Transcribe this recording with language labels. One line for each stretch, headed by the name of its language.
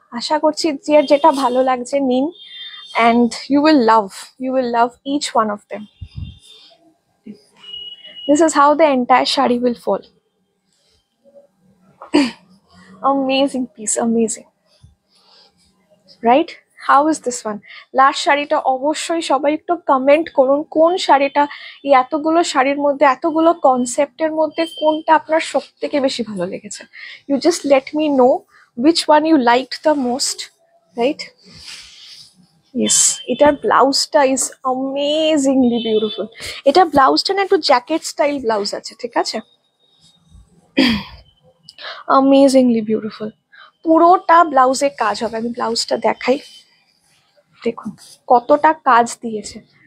Bangla: আশা করছি যে যেটা ভালো লাগছে নিন,
English: and you will love each one of them. This is how the entire shari will fall. Amazing piece, amazing, right? How is this one?
Bangla: Last শাড়িটা অবশ্যই সবাই একটু কমেন্ট করুন কোন শাড়িটা, এই এতগুলো শাড়ির মধ্যে এতগুলো কনসেপ্টের মধ্যে কোনটা আপনার সব থেকে বেশি ভালো লেগেছে।
English: You just let me know which one you liked the most, right? Yes, এটার ব্লাউজটা is amazingly beautiful.
Bangla: এটা ব্লাউজটা না একটু জ্যাকেট স্টাইল ব্লাউজ আছে, ঠিক আছে।
English: amazingly beautiful,
Bangla: পুরোটা ব্লাউজে কাজ হবে। আমি ব্লাউজটা দেখাই, দেখুন কতটা কাজ দিয়েছে।